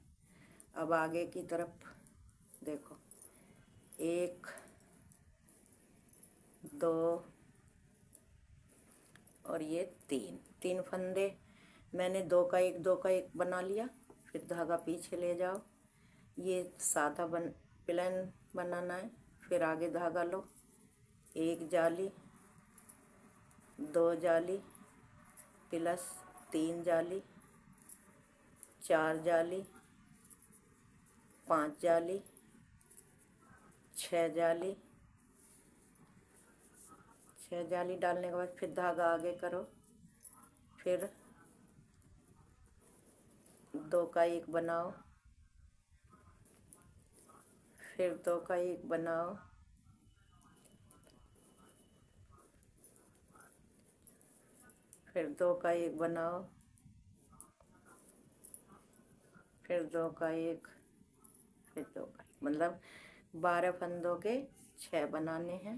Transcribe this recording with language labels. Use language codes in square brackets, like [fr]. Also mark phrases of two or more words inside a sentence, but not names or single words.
[hi] अब आगे की तरफ देखो, 1 2 और ये 3 फंदे मैंने 2 का 1 2 का 1 बना लिया। फिर धागा पीछे ले जाओ, ये सादा प्लेन बनाना है। फिर आगे धागा लो, 1 जाली, 2 जाली, प्लस 3 जाली, 4 जाली, 5 जाली, 6 जाली। 6 जाली डालने के बाद फिर धागा आगे करो, फिर 2 का 1 बनाओ, फिर 2 का 1 बनाओ, फिर 2 का 1 बनाओ, फिर 2 का 1, फिर 2 का 1, मतलब 12 फंदों के 6 बनाने हैं।